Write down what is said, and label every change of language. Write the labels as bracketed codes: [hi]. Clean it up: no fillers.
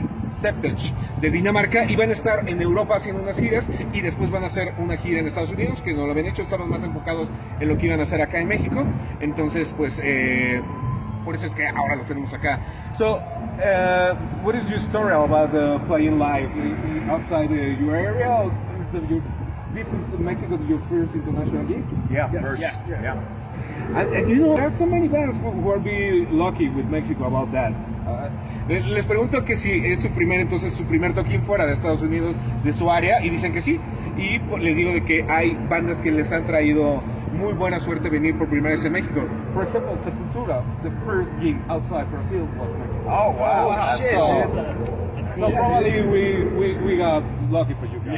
[es] Septage, de Dinamarca, y van a estar en Europa haciendo unas giras y después van a hacer una gira en Estados Unidos, que no lo habían hecho, estaban más enfocados en lo que iban a hacer acá en México. Entonces, pues, por eso es que ahora los tenemos acá. [en] So, what is your story about playing live outside your area? Or this is Mexico your first international gig? Yeah, Yes. first. Yeah. And you know, there are so many bands who are be lucky with Mexico about that. [es] Les pregunto que si es su primer toquín fuera de Estados Unidos, de su área, y dicen que sí. Y pues, les digo de que hay bandas que les han traído muy buena suerte venir por primera vez en México. [en] For example, Sepultura, the first gig outside Brazil was Mexico. Oh wow! wow. Shit. So probably we got lucky for you guys.